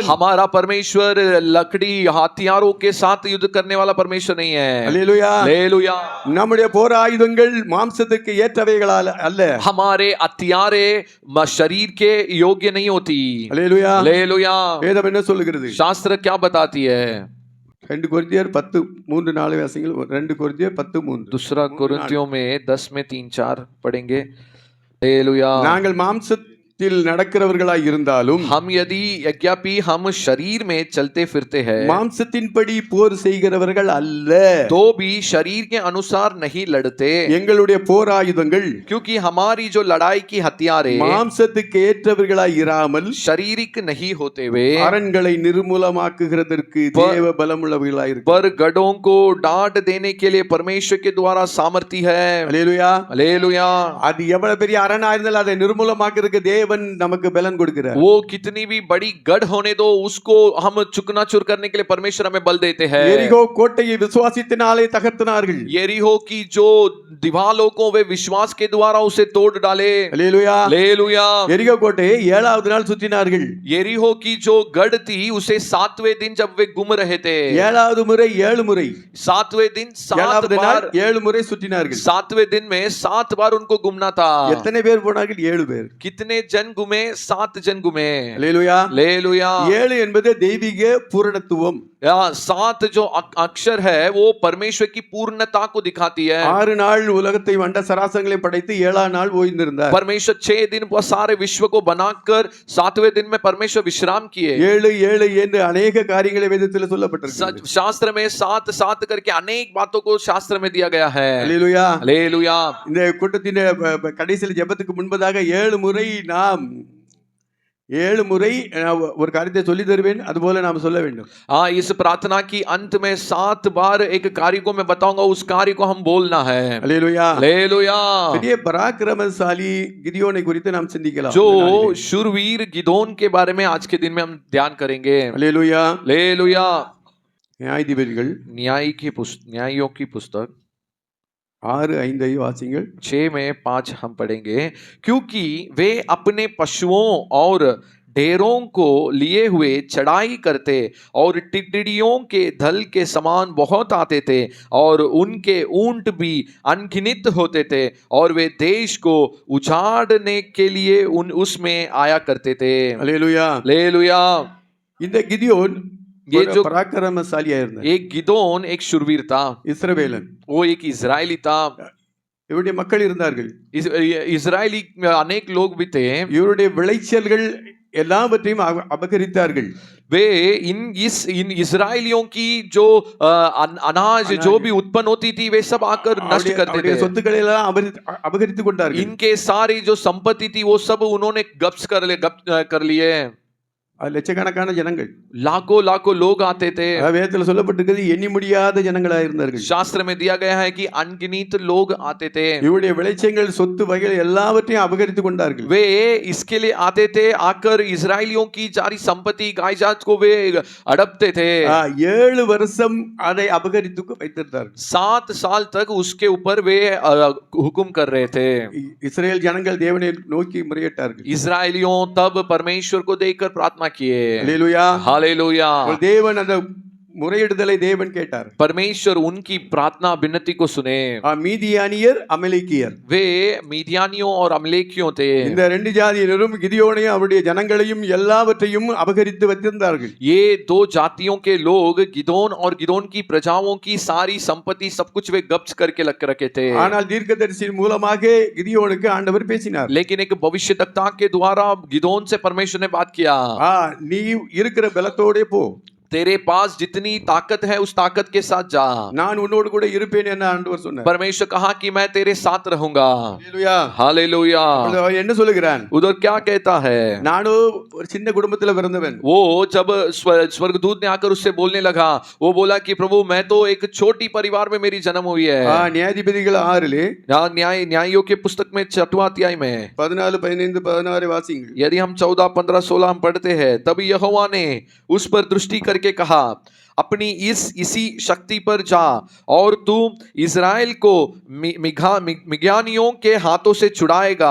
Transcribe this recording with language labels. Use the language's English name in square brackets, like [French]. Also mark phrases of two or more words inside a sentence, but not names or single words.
[Hindi] हमारा परमेश्वर लकड़ी हथियारों के साथ युद्ध करने वाला परमेश्वर नहीं है. [Tamil] அல்லேலூயா. [Hindi] हालेलुया. [Tamil] நம்முடைய போர் ஆயுதங்கள் மாம்சத்துக்கு ஏற்றவைகளால் அல்ல. [Hindi] हमारे हथियारे शरीर के योग्य नहीं होती. [Tamil] அல்லேலூயா. [Hindi] हालेलुया. [Tamil] வேதம் என்ன சொல்லுகிறது? [Hindi] शास्त्र क्या बताती है? [Tamil] 2 கொரிந்தியர் 10:3-4 வாசிங்கள். 2 கொரிந்தியர் 10:3. [Hindi] दूसरा कुरिन्थियों में 10 में 3-4 पढ़ेंगे. हालेलुया. [Tamil] நாங்கள் மாம்சத்தில் நடக்கிறவர்களாய் இருந்தாலும் [Hindi] हम यदि यज्ञापि हम शरीर में चलते फिरते हैं, [Tamil] மாம்சத்தின்படி போர் செய்கிறவர்கள் அல்ல, [Hindi] तो भी शरीर के अनुसार नहीं लड़ते, [Tamil] எங்களுடைய போர் ஆயுதங்கள் [Hindi] क्योंकि हमारी जो लड़ाई की हथियारे [Tamil] மாம்சத்துக்கு ஏற்றவர்களாய் இராமல் [Hindi] शारीरिक नहीं होते हुए [Tamil] அரண்களை நிர்மூலமாக்குகிறதற்கு தேவ பலமுள்ளவர்களாய் இருக்கு. [Hindi] पर गढ़ों को डांट देने के लिए परमेश्वर के द्वारा सामर्थ्य है. [Tamil] அல்லேலூயா. [Hindi] हालेलुया. [Tamil] அது எவ்வளவு பெரிய அரணா இருந்தாலும் அதை நிர்மூலமாக்குறதுக்கு தேவன் நமக்கு பலன் கொடுக்கிறார். [Hindi] वो कितनी भी बड़ी गढ़ होने दो, उसको हम चुकनाचूर करने के लिए परमेश्वर हमें बल देते हैं. [Tamil] எரிகோ கோட்டையை விசுவாசத்தினாலே தகர்த்தனார்கள். [Hindi] यरीहो की जो दीवारों को वे विश्वास के द्वारा उसे तोड़ डाले. [Tamil] அல்லேலூயா. [Hindi] हालेलुया. [Tamil] எரிகோ கோட்டையை 7வது நாள் சுற்றினார்கள். [Hindi] यरीहो की जो गढ़ थी उसे 7वें दिन जब वे घूम रहे थे, [Tamil] 7வது முறை 7 முறை [Hindi] 7वें दिन 7 [Tamil] 7வது [Hindi] बार, [Tamil] நாள் 7 முறை சுற்றினார்கள். [Hindi] 7वें दिन में 7 बार उनको घूमना था. [Tamil] எத்தனை பேர் போனார்கள்? 7 பேர். [Hindi] कितने जन घूमे? 7 जन घूमे. [Tamil] அல்லேலூயா. [Hindi] हालेलुया. [Tamil] 7 என்பது தெய்வீக பூரணத்துவம். [Hindi] 7 जो अक्षर है वो परमेश्वर की पूर्णता को दिखाती है. [Tamil] 6 நாள் உலகத்தை வண்ட சராசரங்களை படைத்து 7ஆம் நாள் ஓய்ந்திருந்தார். [Hindi] परमेश्वर 6 दिन वो सारे विश्व को बनाकर 7वें दिन में परमेश्वर विश्राम किए. [Tamil] 7 என்று अनेक காரியங்களை வேதத்தில் சொல்லப்பட்டிருக்கு. [Hindi] शास्त्र में 7 करके अनेक बातों को शास्त्र में दिया गया है. [Tamil] அல்லேலூயா. [Hindi] हालेलुया. [Tamil] இந்த கூட்டத்தின் கடைசியில் ஜெபத்துக்கு முன்பதாக 7 முறை நாம் 7 முறை ஒரு காரியத்தை சொல்லி தருவேன், அதுபோல நாம் சொல்ல வேண்டும். [Hindi] इस प्रार्थना की अंत में 7 बार एक कार्य को मैं बताऊंगा, उस कार्य को हम बोलना है. [Tamil] அல்லேலூயா. [Hindi] हालेलुया. [Tamil] பெரிய பராக்கிரமசாலி கிதியோனை குறித்து நாம் சிந்திக்கலாம். [Hindi] जो शूरवीर गिदोन के बारे में आज के दिन में हम ध्यान करेंगे. [Tamil] அல்லேலூயா. [Hindi] हालेलुया. [Tamil] நியாயாதிபதிகள் [Hindi] न्यायियों की पुस्तक [Tamil] 6:5 வாசிங்கள். [Hindi] 6 में 5 हम पढ़ेंगे. क्योंकि वे अपने पशुओं और ढेरों को लिए हुए चढ़ाई करते और टिड्डियों के दल के समान बहुत आते थे, और उनके ऊंट भी अनगिनत होते थे, और वे देश को उजाड़ने के लिए उसमें आया करते थे. [Tamil] அல்லேலூயா. [Hindi] हालेलुया. [Tamil] இந்த கிதியோன் [Hindi] ये जो [Tamil] பராக்கிரமசாலியா இருந்தார். [Hindi] एक गिदोन एक शूरवीर था, [Tamil] இஸ்ரவேலன். [Hindi] वो एक इजरायली था. [Tamil] இவருடைய மக்கள் இருந்தார்கள். [Hindi] इजरायली अनेक लोग भी थे. [Tamil] இவருடைய விளைச்சல்கள் எல்லாவற்றையும் அபகரித்தார்கள். [Hindi] वे इन इजरायलियों की जो अनाज जो भी उत्पन्न होती थी वे सब आकर नष्ट करते थे. [Tamil] சொத்துக்களை எல்லாம் அபகரித்துக் கொண்டார்கள். [Hindi] इनके सारी जो संपत्ति थी वो सब उन्होंने गप्स कर लिए. [Tamil] அது லட்சக்கணக்கான ஜனங்கள். [Hindi] लाखों लाखों लोग आते थे। [Tamil] வேதத்துல சொல்லப்பட்டிருக்கிறது எண்ணி முடியாத ஜனங்களா இருந்தார்கள். [Hindi] शास्त्र में दिया गया है कि अनगिनत लोग आते थे। [Tamil] இவருடைய விளைச்சங்கள் சொத்து வகைகள் எல்லாவற்றையும் அபகரித்து கொண்டார்கள். [Hindi] वे इसके लिए आते थे, आकर इजरायलियों की सारी संपत्ति गाय जात को वे अड़पते थे। [Tamil] 7 வருஷம் அதை அபகரித்து வைத்திருந்தார்கள். [Hindi] 7 साल तक उसके ऊपर वे हुक्म कर रहे थे। [Tamil] இஸ்ரேல் ஜனங்கள் தேவனை நோக்கி முறையிட்டார்கள். [Hindi] इजरायलियों तब परमेश्वर को देखकर प्रार्थना किए। [Tamil] அல்லேலூயா. [Hindi] हालेलुया। [Tamil] தேவன் அந்த முறையிடுதலை தேவன் கேட்டார். [Hindi] परमेश्वर उनकी प्रार्थना विनती को सुने। [Tamil] மீதியானியர் அமலேக்கியர் [Hindi] वे मीदियानियों और अमलेकियों थे। [Tamil] இந்த ரெண்டு ஜாதியினரும் கிதியோனையும் அவருடைய ஜனங்களையும் எல்லாவற்றையும் அபகரித்து வைத்திருந்தார்கள். [Hindi] ये दो जातियों के लोग गिदोन और गिदोन की प्रजाओं की सारी संपत्ति सब कुछ वे कब्ज करके रखे थे। [Tamil] ஆனால் தீர்க்கதரிசியின் மூலமாக கிதியோனுக்கு ஆண்டவர் பேசினார். [Hindi] लेकिन एक भविष्यद्वक्ता के द्वारा गिदोन से परमेश्वर ने बात किया। [Tamil] நீ இருக்கிற பலத்தோடே போ, [Hindi] तेरे पास जितनी ताकत है उस ताकत के साथ जा, [Tamil] நான் உன்னோடு கூட இருப்பேன் என்று ஆண்டவர் சொன்னார். [Hindi] परमेश्वर कहा कि मैं तेरे साथ रहूंगा। [Tamil] அல்லேலூயா. [Hindi] हालेलुया। [Tamil] அவன் என்ன சொல்லுகிறான்? [Hindi] उधर क्या कहता है? [Tamil] நானும் ஒரு சின்ன குடும்பத்துல பிறந்தவன். [Hindi] वो जब स्वर्गदूत ने आकर उससे बोलने लगा, वो बोला कि प्रभु मैं तो एक छोटी परिवार में मेरी जन्म हुई है। [Tamil] நியாயாதிபதிகள் 6 [Hindi] न्यायियों के पुस्तक में 6वां अध्याय में [Tamil] 14, 15, 16 வாசிங்கள். [Hindi] यदि हम 14, 15, 16 हम पढ़ते हैं, तब यहोवा ने उस पर दृष्टि करके कहा, अपनी इसी शक्ति पर जा और तू इज़राइल को मिद्यानियों के हाथों से छुड़ाएगा।